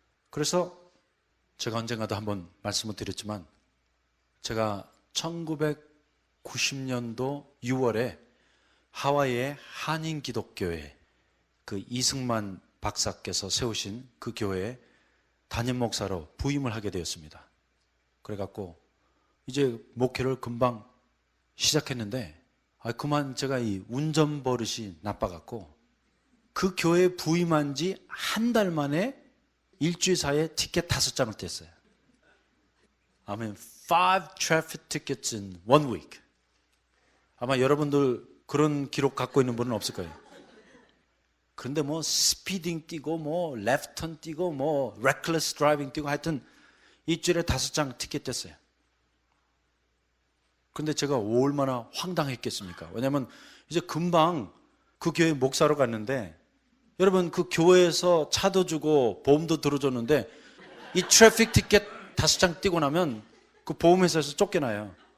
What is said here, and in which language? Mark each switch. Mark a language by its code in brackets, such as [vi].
[ko] 그래서 제가 언젠가도 한번 말씀을 드렸지만 제가 1990년도 6월에 하와이의 한인기독교회 그 이승만 박사께서 세우신 그 교회에 담임 목사로 부임을 하게 되었습니다. 그래갖고 이제 목회를 금방 시작했는데 그만 제가 이 운전 버릇이 나빠갖고 그 교회에 부임한 지 한 달 만에 일주일 사이에 티켓 5장을 뗐어요. [en] I mean, 5 traffic tickets in 1 week. [ko] 아마 여러분들 그런 기록 갖고 있는 분은 없을 거예요. 그런데 뭐 스피딩 뛰고 뭐 레프트 턴 뛰고 뭐 [en] reckless driving [ko] 뛰고 하여튼 일주일에 5장 티켓 뗐어요. 그런데 제가 얼마나 황당했겠습니까? 왜냐하면 이제 금방 그 교회 목사로 갔는데 여러분 그 교회에서 차도 주고 보험도 들어줬는데 이 트래픽 티켓 5장 띄고 나면 그 보험회사에서 쫓겨나요.